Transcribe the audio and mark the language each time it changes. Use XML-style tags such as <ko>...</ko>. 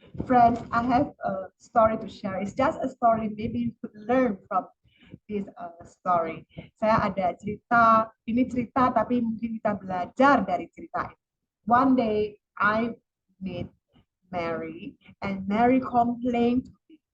<en>Friends, I have a story to share. It's just a story. Maybe you could learn from this story.</en> <id>Saya ada cerita, ini cerita tapi mungkin kita belajar dari cerita ini.</id> <en>One day I meet Mary and Mary complained to me.</en>